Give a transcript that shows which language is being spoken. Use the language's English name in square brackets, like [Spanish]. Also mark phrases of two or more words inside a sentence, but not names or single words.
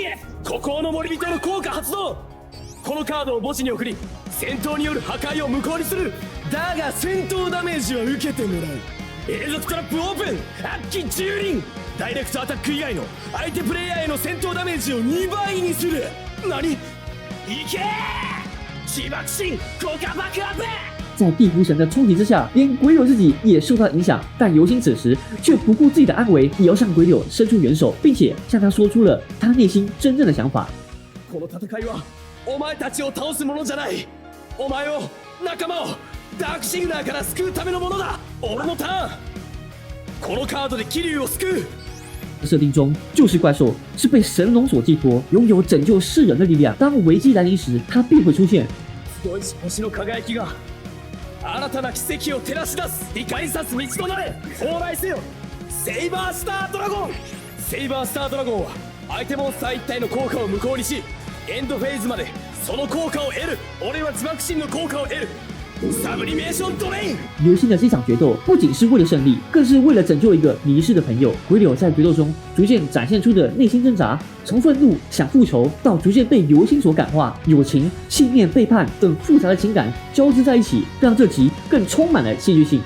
[Japanese] 孤高の森人の効果発動。このカードを墓地に送り、戦闘による破壊を無効にする。だが戦闘ダメージは受けてもらう。永続トラップオープン。悪鬼蹂躙。ダイレクトアタック以外の相手プレイヤーへの戦闘ダメージを2倍にする。何？いけー！自爆神効果爆アップ。 [Chinese] 在地仆神的冲击之下，连鬼柳自己也受到影响，但游星此时却不顾自己的安危，也要向鬼柳伸出援手，并且向他说出了他内心真正的想法。 [Japanese] この戦いはお前たちを倒すものじゃない。お前を仲間をダークシグナーから救うためのものだ。俺のターン。このカードで桐生を救う。 [Chinese] 设定中，救世怪兽是被神龙所寄托，拥有拯救世人的力量。当危机来临时，它必会出现。 [Japanese] 集いし星の輝きが新たな奇跡を照らし出す。光り差す道となれ。蓬莱せよ。セイバースタードラゴン。セイバースタードラゴンは相手モンスター一体の効果を無効にし、エンドフェーズまでその効果を得る。俺は自爆心の効果を得る。サブリメーションドレイン。 [Chinese] 流星的这场决斗不仅是为了胜利，更是为了拯救一个迷失的朋友。鬼柳在决斗中逐渐展现出的内心挣扎，从愤怒想复仇到逐渐被流星所感化，友情、信念、背叛等复杂的情感交织在一起，让这集更充满了戏剧性。